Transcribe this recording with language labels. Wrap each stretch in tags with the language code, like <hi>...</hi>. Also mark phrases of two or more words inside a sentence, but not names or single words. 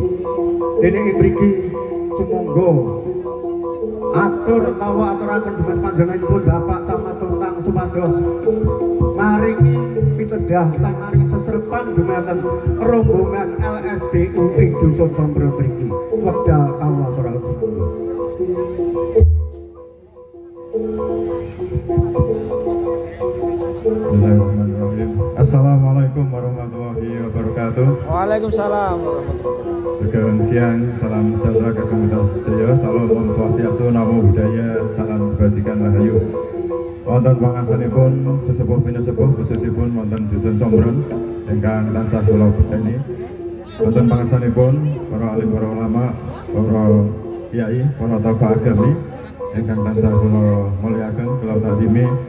<jv>Dene ing mriki sumangga atur utawa aturaken dumateng panjenenganipun Bapak Camat Tuntang supados maringi pitedah utawi maringi sesrepan dumateng rombongan LSBU ing Dusun Sombron mriki wekdal kawula aturaken.</jv> <ar>بسم الله الرحمن الرحيم. السلام عليكم ورحمة الله وبركاته. وعليكم السلام ورحمة الله.</ar> <jv>Sugeng siang,</jv> <id>salam sejahtera</id> <jv>kagem kita sedaya. Salam Om Swastiastu, Namo Buddhaya,</jv> <id>salam kebajikan</id> <jv>rahayu. Wonten pangarsanipun sesepuh pinesepuh khususipun wonten Dusun Sombron ingkang tansah kula bedhani. Wonten pangarsanipun para alim, para ulama, para kiai, para tokoh agami ingkang tansah kula mulyakaken, kula takdimi.</jv>